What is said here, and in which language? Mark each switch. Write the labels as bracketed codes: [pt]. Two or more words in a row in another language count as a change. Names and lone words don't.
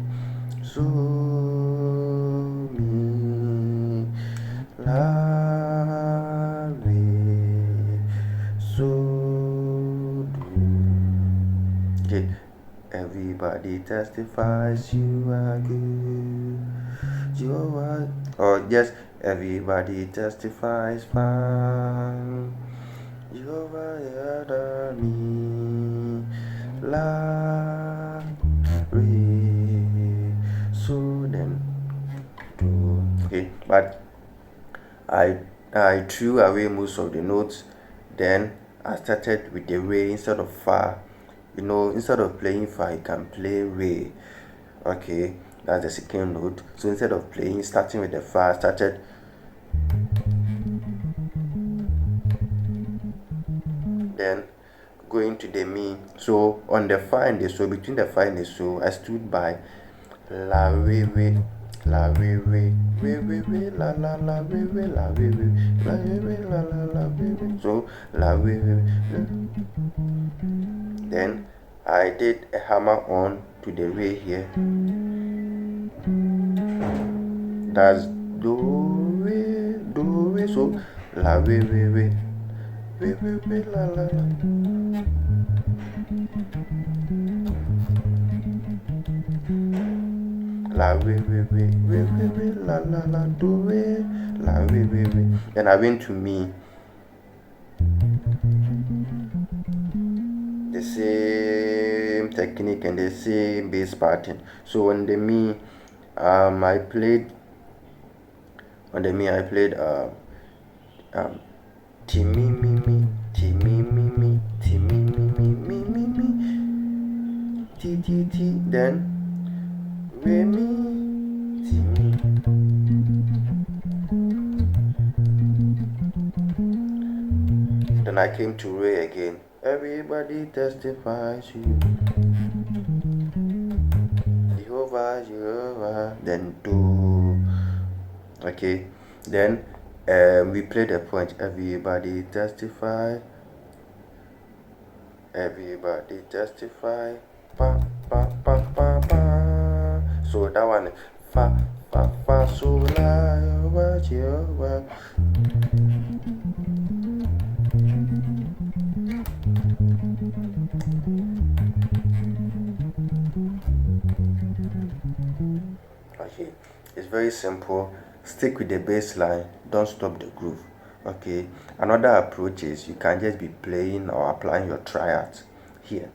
[en] So me so okay, everybody testifies you are good. Jehovah, or yes, everybody testifies fine. Jehovah, yada me la re. So then, okay, but I threw away most of the notes. Then I started with the re instead of fa. Instead of playing fa, you can play re. Okay, that's the second note. So instead of starting with the fa, I started. Then going to the mi. So on the fa and the so, between the fa and the so, I stood by la re re. La re re la la la re re la re re la la la re re. So la re re. Then I did a hammer on to the re here. That's do re. So la re re la la la. La re la la la do re la re. Then I went to mi. The same technique and the same bass pattern. So on the mi, I played ti mi mi mi ti mi mi mi ti mi mi mi mi mi mi ti ti ti. Then re mi ti mi. Then I came to re again. Everybody testifies you. Jehovah. Then do. Okay. Then we played a point. Everybody testify. Everybody testify. Pa pa pa pa pa. So that one, fa fa fa so la Jehovah. Okay, it's very simple. Stick with the bass line, don't stop the groove. Okay, another approach is you can just be playing or applying your triad here.